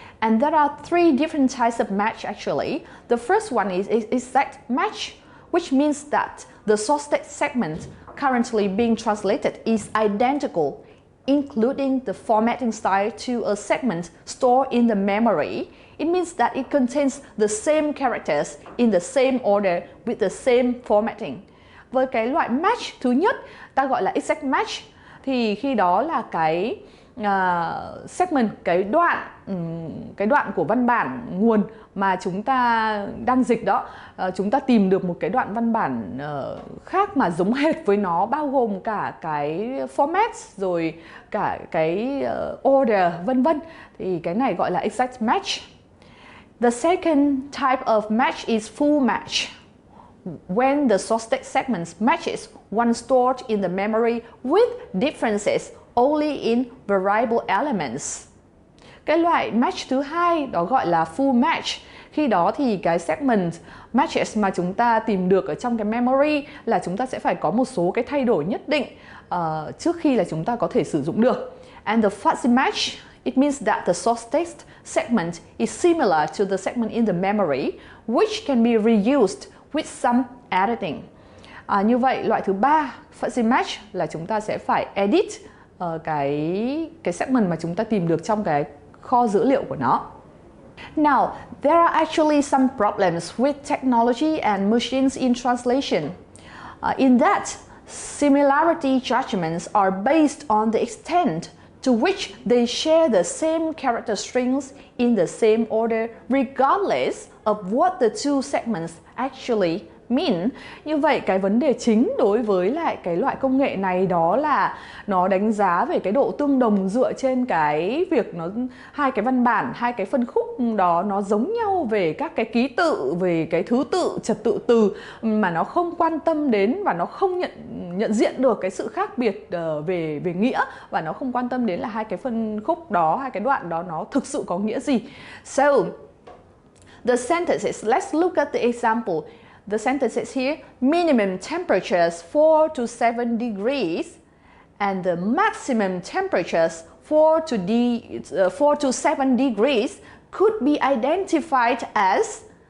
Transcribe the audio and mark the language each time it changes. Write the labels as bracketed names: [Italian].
[English] And there are three different types of match actually. The first one is exact match, which means that the source text segment currently being translated is identical, including the formatting style to a segment stored in the memory. It means that it contains the same characters in the same order with the same formatting. [Vietnamese] Với cái loại match thứ nhất, ta gọi là exact match, thì khi đó là cái segment, cái đoạn của văn bản nguồn mà chúng ta đang dịch đó, chúng ta tìm được một cái đoạn văn bản khác mà giống hệt với nó, bao gồm cả cái format rồi cả cái order vân vân, thì cái này gọi là exact match. [English] The second type of match is full match, when the source text segment matches one stored in the memory with differences only in variable elements. [Vietnamese] Cái loại match thứ hai đó gọi là full match. Khi đó thì cái segment matches mà chúng ta tìm được ở trong cái memory là chúng ta sẽ phải có một số cái thay đổi nhất định trước khi là chúng ta có thể sử dụng được. [English] And the fuzzy match, it means that the source text segment is similar to the segment in the memory, which can be reused with some editing. [Vietnamese] Như vậy loại thứ ba, fuzzy match, là chúng ta sẽ phải edit cái segment mà chúng ta tìm được trong cái kho dữ liệu của nó. [English] Now, there are actually some problems with technology and machines in translation. In that, similarity judgments are based on the extent to which they share the same character strings in the same order, regardless of what the two segments actually mean. [Vietnamese] Như vậy cái vấn đề chính đối với lại cái loại công nghệ này đó là nó đánh giá về cái độ tương đồng dựa trên cái việc nó hai cái văn bản, hai cái phân khúc đó nó giống nhau về các cái ký tự, về cái thứ tự, trật tự từ, mà nó không quan tâm đến và nó không nhận diện được cái sự khác biệt về nghĩa, và nó không quan tâm đến là hai cái phân khúc đó, hai cái đoạn đó nó thực sự có nghĩa gì. [English] So the sentences, let's look at the example. The sentences here, minimum temperatures 4 to 7 degrees and the maximum temperatures 4 to 7 degrees could be identified as